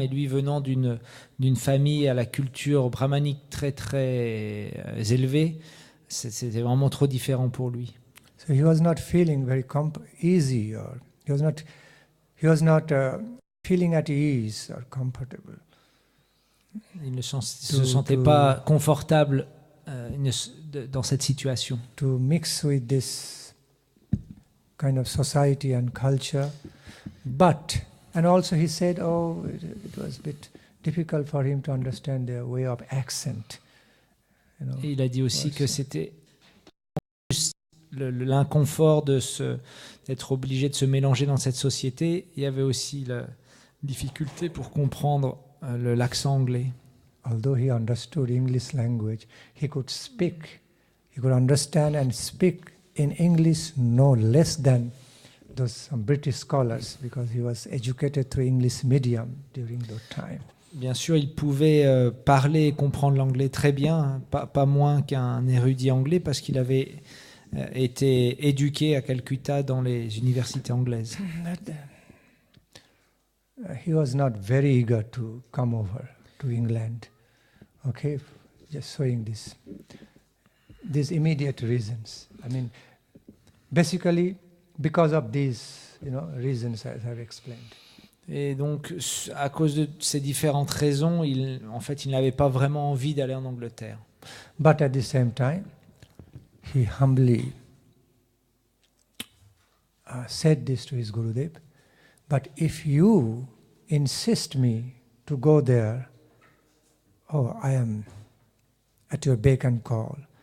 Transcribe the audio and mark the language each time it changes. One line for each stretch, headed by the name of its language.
French: Et lui, venant d'une famille à la culture brahmanique très très élevée, c'était vraiment trop différent pour lui.
English: So he was not feeling very easy, or he was not feeling at ease or comfortable.
French: Il ne se sentait pas confortable dans cette situation.
English: To mix with this kind of society and culture, and also he said, it was a bit difficult for him to understand their way of accent.
French: Et il a dit aussi que c'était l'inconfort d'être obligé de se mélanger dans cette société. Il y avait aussi la difficulté pour comprendre l'accent anglais.
English: Although he understood English language, he could understand and speak in English no less than some British scholars, because he was educated through English medium during that time.
French: Bien sûr, il pouvait parler et comprendre l'anglais très bien, pas moins qu'un érudit anglais, parce qu'il avait été éduqué à Calcutta dans les universités anglaises.
English: He was not very eager to come over to England. Okay, just showing these immediate reasons. I mean, basically because of these, reasons as I've explained.
French: Et donc, à cause de ces différentes raisons, il n'avait pas vraiment envie d'aller en Angleterre.
English: But at the same time, he humbly said this to his Gurudev, but if you insist me to go there, I am at your beck and call.